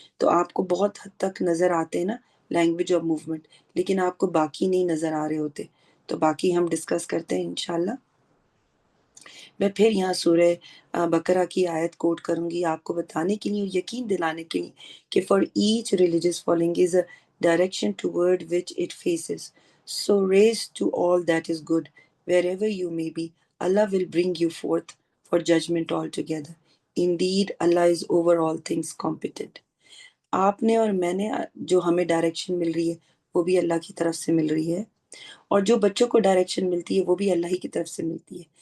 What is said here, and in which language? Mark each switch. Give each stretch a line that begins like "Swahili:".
Urdu: تو آپ کو بہت حد تک نظر آتے ہیں نا لینگویج اور موومنٹ، لیکن آپ کو باقی نہیں نظر آ رہے ہوتے. تو باقی ہم ڈسکس کرتے ہیں انشاءاللہ. میں پھر یہاں سورہ بقرہ کی آیت کوٹ کروں گی آپ کو بتانے کے لیے اور یقین دلانے کے لیے کہ
English: For each religious following is a direction toward which it faces. So raise to all that is good, wherever you may be. Allah will bring you forth for judgment altogether. Indeed, Allah is over all things competent.
Urdu: آپ نے اور میں نے جو ہمیں direction مل رہی ہے وہ بھی اللہ کی طرف سے مل رہی ہے، اور جو بچوں کو ڈائریکشن ملتی ہے وہ بھی اللہ ہی کی طرف سے ملتی ہے.